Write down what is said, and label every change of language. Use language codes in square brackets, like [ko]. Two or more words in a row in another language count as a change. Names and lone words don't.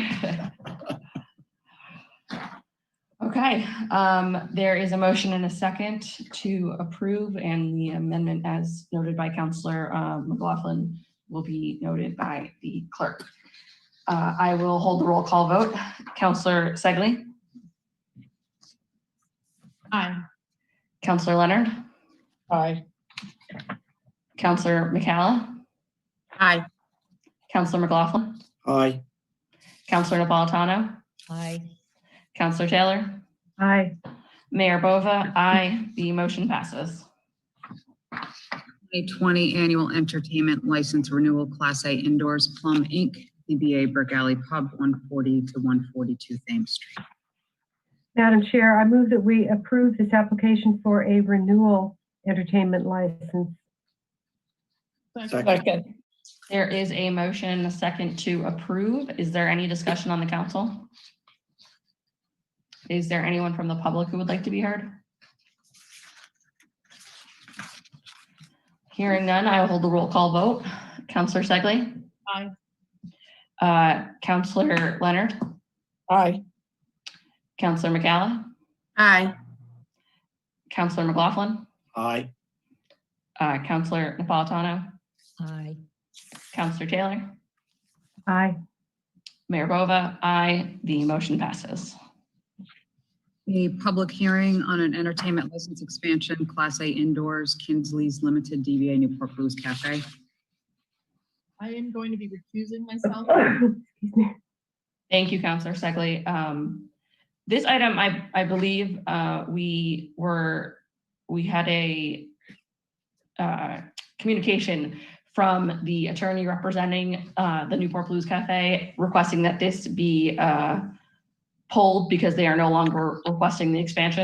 [en] Okay, there is a motion and a second to approve, and the amendment as noted by Councilor McLaughlin will be noted by the clerk. I will hold the roll call vote. Councilor Segley? Aye. Councilor Leonard? Aye. Councilor McCalla? Aye. Councilor McLaughlin? Aye. Councilor Napolitano? Aye. Councilor Taylor? Aye. Mayor Bova? Aye. The motion passes. 2020 Annual Entertainment License Renewal Class A Indoors Plum Inc., DBA Brick Alley Pub, 140 to 142 Thames Street. Madam Chair, I move that we approve this application for a renewal entertainment license. Second. There is a motion and a second to approve. Is there any discussion on the council? Is there anyone from the public who would like to be heard? Hearing none, I will hold the roll call vote. Councilor Segley? Aye. Councilor Leonard? Aye. Councilor McCalla? Aye. Councilor McLaughlin? Aye. Councilor Napolitano? Aye. Counselor Taylor, Aye. Mayor Bova, aye. The motion passes. A public hearing on an entertainment license expansion, Class A indoors, Kinsley's Limited, DBA Newport Blues Cafe. I am going to be recusing myself. Excuse me. Thank you, Counselor Segley. This item, I believe, we had a communication from the attorney representing the Newport Blues Cafe requesting that this be pulled because they are no longer requesting the expansion.